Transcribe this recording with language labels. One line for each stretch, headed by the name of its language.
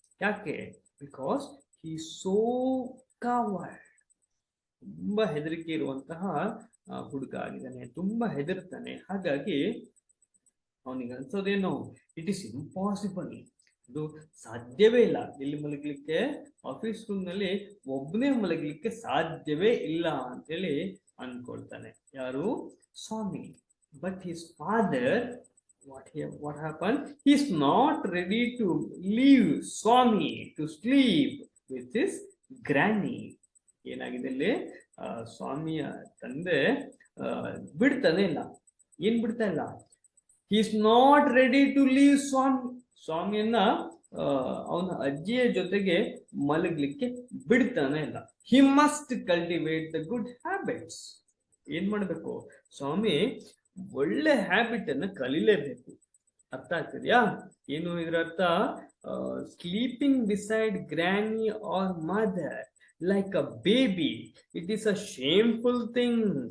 Kannada: ಯಾಕೆ,
English: because he so coward,
Kannada: ತುಂಬಾ ಹೆದರಿಕೆ ಇರುವಂತಹ ಹುಡುಗ ಆಗಿದ್ದಾನೆ, ತುಂಬಾ ಹೆದರ್ತಾನೆ. ಹಾಗಾಗಿ ಅವನಿಗೆ ಅನ್ಸೋದೇನು,
English: it is impossible,
Kannada: ಅದು ಸಾಧ್ಯವೇ ಇಲ್ಲ, ಇಲ್ಲಿ ಮಲಗಲಿಕ್ಕೆ, ಆಫೀಸ್ ರೂಮ್ ನಲ್ಲಿ ಒಬ್ಬನೇ ಮಲಗಲಿಕ್ಕೆ ಸಾಧ್ಯವೇ ಇಲ್ಲ ಅಂತೇಳಿ ಅನ್ಕೊಳ್ತಾನೆ. ಯಾರು, ಸ್ವಾಮಿ.
English: But his father, what happened, he is not ready to leave Swami to sleep with his granny.
Kannada: ಏನಾಗಿದೆ ಇಲ್ಲಿ, ಸ್ವಾಮಿಯ ತಂದೆ ಬಿಡ್ತಾನೆ ಇಲ್ಲ. ಏನ್ ಬಿಡ್ತಾ ಇಲ್ಲ,
English: he is not ready to leave Swami.
Kannada: ಸ್ವಾಮಿಯನ್ನ ಅವನ ಅಜ್ಜಿಯ ಜೊತೆಗೆ ಮಲಗಲಿಕ್ಕೆ ಬಿಡ್ತಾನೆ ಇಲ್ಲ.
English: he must cultivate the good habits.
Kannada: ಏನ್ ಮಾಡ್ಬೇಕು, ಸ್ವಾಮಿ ಒಳ್ಳೆ ಹ್ಯಾಬಿಟ್ ಅನ್ನ ಕಲಿಲೇಬೇಕು. ಅರ್ಥ ಆಗ್ತಿದ್ಯಾ, ಏನು ಇದರ ಅರ್ಥ,
English: Sleeping beside granny or mother like a baby, it is a shameful thing.